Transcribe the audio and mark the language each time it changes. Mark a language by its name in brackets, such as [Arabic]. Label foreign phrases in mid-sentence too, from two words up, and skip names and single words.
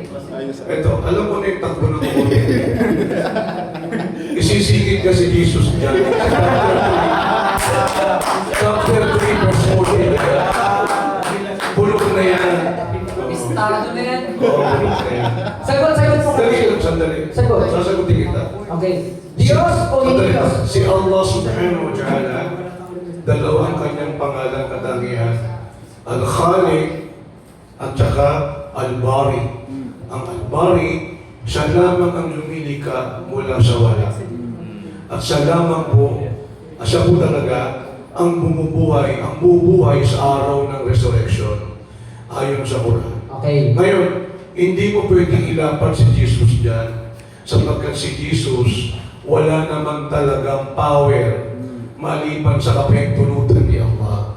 [Filipino] Ito, alam mo na yung takbo ng kumuli. Isisigit ka si Jesus dyan. Chapter 3, verse 14. Bulok na yan. Estado na yan. Oo, bulok na yan. Sagot mo Dali kasi. lang, sandali. Sagot. Sasagutin kita. Okay. Diyos o hindi Sandali. Diyos? Si Allah [Arabic] سبحانه وتعالى, [Filipino] dalawang kanyang pangalan katangian. Al-Khaliq at saka Al-Bari. Ang Al-Bari, siya lamang ang lumilika mula sa wala. At siya lamang po, siya po talaga ang bumubuhay, ang bubuhay sa araw ng resurrection. Ayon sa Quran. Okay. Ngayon, hindi mo pwedeng ilapat si Jesus dyan sapagkat si Jesus wala naman talagang power maliban sa kapahintulutan ni Allah.